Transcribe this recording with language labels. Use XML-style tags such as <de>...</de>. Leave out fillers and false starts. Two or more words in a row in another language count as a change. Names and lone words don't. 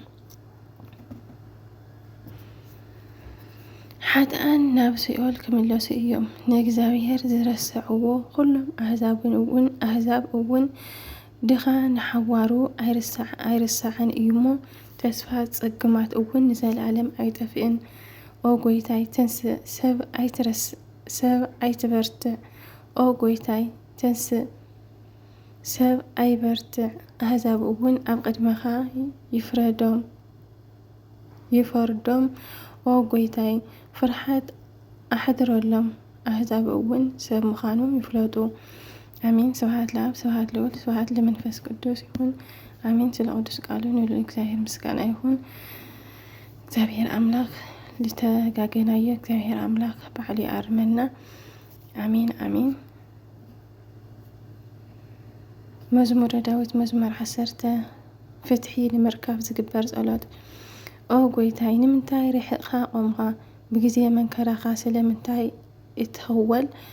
<ti>ሓጥኣን ናብ ሲኦል ክምለሱ እዮም ንእግዚአብሔር ዝረስዕዎ ኩሎም ኣሕዛብ እውን ድኻ ንሓዋሩ ኣይርሳዕን እዩሞ ተስፋ ጽግማት እውን ንዘለኣለም ኣይጠፍእን ኦ ጐይታይ ተንስእ ሰብ ኣይትበርትዕ ኦ ጐይታይ ተንስእ ሰብ ኣይበርትዕ ኣሕዛብ እውን ኣብ ቅድመኻ ይፈርዶም ኦ ጐይታይ ፍርሃት ኣሕድረሎም ኣሕዛብ እውን ሰብ ምዃኖም ይፍለጡ</ti> <am>አሜን</am> <gez>ስብሐት ለአብ ስብሐት ለወልድ ስብሐት ለመንፈስ ቅዱስ</gez> <am>ይሁን አሜን ስለ ቅዱስ ቃሉ ንሉ እግዚአብሔር ምስጋና ይሁን እግዚአብሔር አምላክ ልተጋገናየ እግዚአብሔር አምላክ ባዕሉ ይአርመና አሜን አሜን</am> <ti>መዝሙረ ዳዊት መዝሙር 10 ፍትሒ ንምርካብ ዝግበር ጸሎት ኦ ጐይታይ ንምንታይ ርሕቕኻ ቆምኻ ብጊዜ መንከራኻ ስለምንታይ እትኸወል</ti>